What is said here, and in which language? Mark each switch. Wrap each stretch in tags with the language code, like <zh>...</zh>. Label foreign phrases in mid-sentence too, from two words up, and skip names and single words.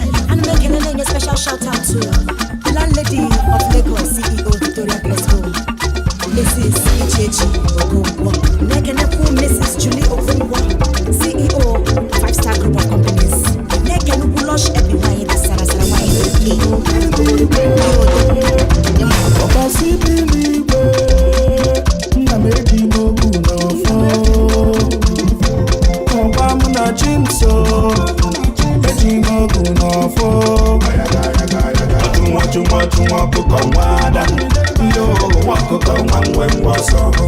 <en>And make a special shout out to the landlady of Lagos, C E O Victoria Crespo, Missus Ichechi Okonkwo. Make a cool Missus Julie Okonkwo, C E O, Five Star Group of Companies. Make a Lush Epi Wine, Sara Sara Wine,</en> <ig>Ọba si bi n'igwe, nna m eji m okwu n'ọfọ. Ọba mụ na chi m so, eji m okwu n'ọfọ. Ọchụ nwa, ọchụ nwa, ọchụ nwa ọkụkọ nwa ada. Ndị ohu nwa ọkụkọ nwa nwe nwa ọsọ.</ig>